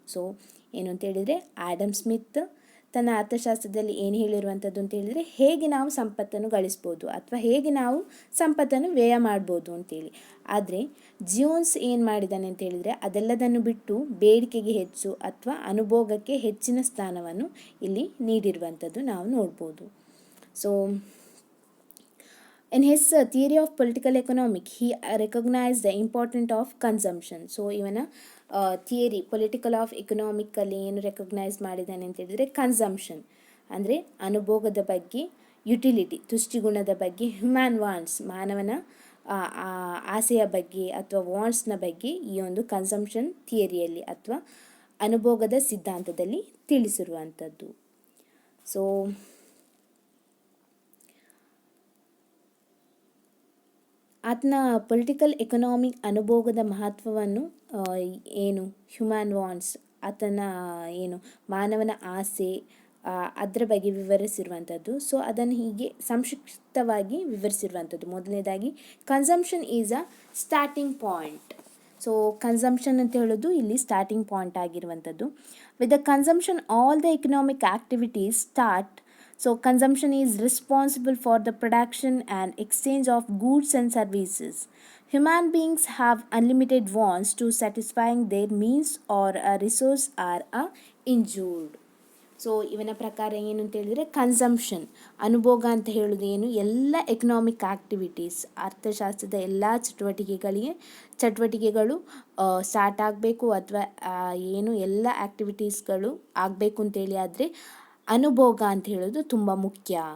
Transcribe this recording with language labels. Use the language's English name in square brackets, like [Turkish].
[Kannada] So ಏನು ಅಂತ ಹೇಳಿದರೆ ಆಡಮ್ ಸ್ಮಿತ್ ತನ್ನ ಅರ್ಥಶಾಸ್ತ್ರದಲ್ಲಿ ಏನು ಹೇಳಿರುವಂಥದ್ದು ಅಂತ ಹೇಳಿದರೆ, ಹೇಗೆ ನಾವು ಸಂಪತ್ತನ್ನು ಗಳಿಸ್ಬೋದು ಅಥವಾ ಹೇಗೆ ನಾವು ಸಂಪತ್ತನ್ನು ವ್ಯಯ ಮಾಡ್ಬೋದು ಅಂತೇಳಿ. ಆದರೆ ಜಿಯೋನ್ಸ್ ಏನು ಮಾಡಿದ್ದಾನೆ ಅಂತ ಹೇಳಿದರೆ ಅದೆಲ್ಲದನ್ನು ಬಿಟ್ಟು ಬೇಡಿಕೆಗೆ ಹೆಚ್ಚು ಅಥವಾ ಅನುಭೋಗಕ್ಕೆ ಹೆಚ್ಚಿನ ಸ್ಥಾನವನ್ನು ಇಲ್ಲಿ ನೀಡಿರುವಂಥದ್ದು ನಾವು ನೋಡ್ಬೋದು. [English] So in his theory of political economics, he recognized the importance of consumption. [Kannada] So ಇವನ ಥಿಯರಿ ಪೊಲಿಟಿಕಲ್ ಆಫ್ ಎಕನಾಮಿಕಲ್ಲಿ ಏನು ರೆಕಗ್ನೈಸ್ ಮಾಡಿದ್ದಾನೆ ಅಂತ ಹೇಳಿದರೆ, ಕನ್ಸಂಪ್ಷನ್ ಅಂದರೆ ಅನುಭೋಗದ ಬಗ್ಗೆ, ಯುಟಿಲಿಟಿ ತುಷ್ಟಿಗುಣದ ಬಗ್ಗೆ, ಹ್ಯೂಮನ್ ವಾಂಟ್ಸ್ ಮಾನವನ ಆಸೆಯ ಬಗ್ಗೆ ಅಥವಾ ವಾಂಟ್ಸ್ನ ಬಗ್ಗೆ ಈ ಒಂದು ಕನ್ಸಂಪ್ಷನ್ ಥಿಯರಿಯಲ್ಲಿ ಅಥವಾ ಅನುಭೋಗದ ಸಿದ್ಧಾಂತದಲ್ಲಿ ತಿಳಿಸಿರುವಂಥದ್ದು. ಸೊ ಆತನ ಪೊಲಿಟಿಕಲ್ ಎಕನಾಮಿಕ್ ಅನುಭೋಗದ ಮಹತ್ವವನ್ನು ಏನು ಹ್ಯೂಮನ್ ವಾಂಟ್ಸ್ ಆತನ ಏನು ಮಾನವನ ಆಸೆ ಅದರ ಬಗ್ಗೆ ವಿವರಿಸಿರುವಂಥದ್ದು. ಸೊ ಅದನ್ನು ಹೀಗೆ ಸಂಕ್ಷಿಪ್ತವಾಗಿ ವಿವರಿಸಿರುವಂಥದ್ದು. ಮೊದಲನೇದಾಗಿ [English] Consumption is a starting point. [Kannada] So consumption ಅಂತ ಹೇಳೋದು ಇಲ್ಲಿ ಸ್ಟಾರ್ಟಿಂಗ್ ಪಾಯಿಂಟ್ ಆಗಿರುವಂಥದ್ದು. [English] With the consumption all the economic activities start. So consumption is responsible for the production and exchange of goods and services. Human beings have unlimited wants to satisfying their means or a resource are injured. [Kannada] So ಇವನ ಪ್ರಕಾರ ಏನು ಅಂತ ಹೇಳಿದರೆ, consumption ಅನುಭೋಗ ಅಂತ ಹೇಳೋದು ಏನು, ಎಲ್ಲ economic activities ಅರ್ಥಶಾಸ್ತ್ರದ ಎಲ್ಲ ಚಟುವಟಿಕೆಗಳು ಸ್ಟಾರ್ಟ್ ಆಗಬೇಕು ಅಥವಾ ಏನು ಎಲ್ಲ ಆ್ಯಕ್ಟಿವಿಟೀಸ್ಗಳು ಆಗಬೇಕು ಅಂತೇಳಿ ಆದರೆ ಅನುಭೋಗ ಅಂತ ಹೇಳೋದು ತುಂಬ ಮುಖ್ಯ.